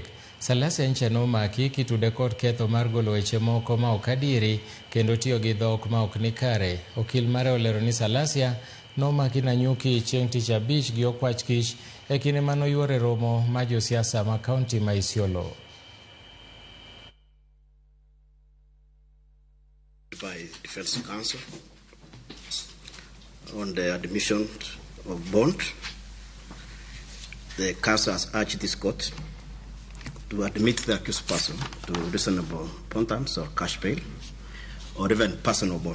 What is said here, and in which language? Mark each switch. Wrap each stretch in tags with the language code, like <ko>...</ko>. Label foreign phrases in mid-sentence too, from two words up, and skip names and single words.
<luo>Salasya nyicha nomaki kitude kod ketho mar golo weche moko ma ok adieri kendo tiyo gi dhok ma ok ni kare. Okil mare olero ni Salasya nomaki Nanyuki chieng' tich abich gi okwach kich e kinde manoyuore romo ma josiasa ma kaunti ma Isiolo.</luo> <en>By Defense Council on the admission of bond. The council has urged this court to admit the accused person to reasonable bond terms or cash bail or even personal bond.</en>